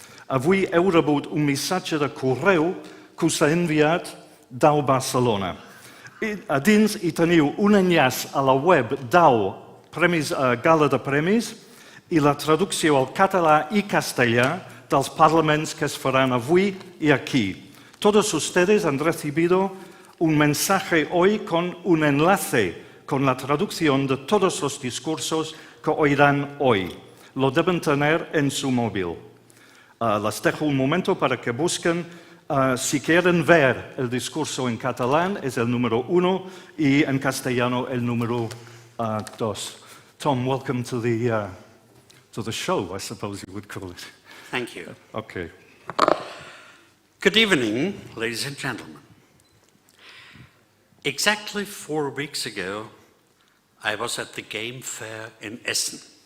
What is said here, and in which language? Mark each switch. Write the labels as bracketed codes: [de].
[ca] Avui heu rebut un missatge de correu que us ha enviat DAU Barcelona. A dins hi teniu un enllaç a la web DAU Gala de Premis i la traducció al català i castellà dels parlaments que es faran avui i aquí. [es] Todos ustedes han recibido un mensaje hoy con un enlace con la traducción de todos los discursos que oirán hoy. Lo deben tener en su móvil. Les dejo un momento para que busquen. Si quieren ver el discurso en catalán, es el número 1 y en castellano el número 2. [en] Tom, welcome to the show, I suppose you would call it. Thank you. Okay. Good evening, ladies and gentlemen. Exactly 4 weeks ago, I was at the game fair in Essen.